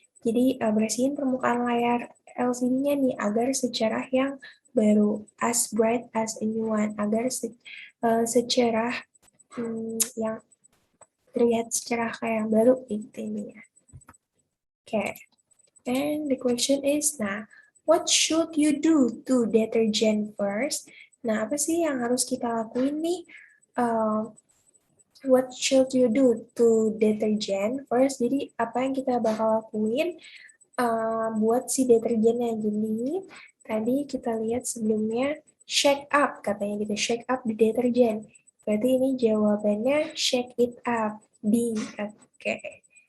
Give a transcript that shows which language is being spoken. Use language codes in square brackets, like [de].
[id] Jadi bersihin permukaan layar LCD-nya nih agar secerah yang baru, [en] as bright as a new one, [id] agar secerah yang terlihat secerah kayak yang baru gitu ini ya. Oke. [en] And the question is, nah, what should you do to detergent first? [id] Nah, apa sih yang harus kita lakuin nih? [en] What should you do to detergent first? [id] Jadi, apa yang kita bakal lakuin buat si deterjennya. Jadi, tadi kita lihat sebelumnya, shake up, katanya gitu, [en] shake up the deterjen. [id] Berarti ini jawabannya [en] shake it up, [id] D. Oke.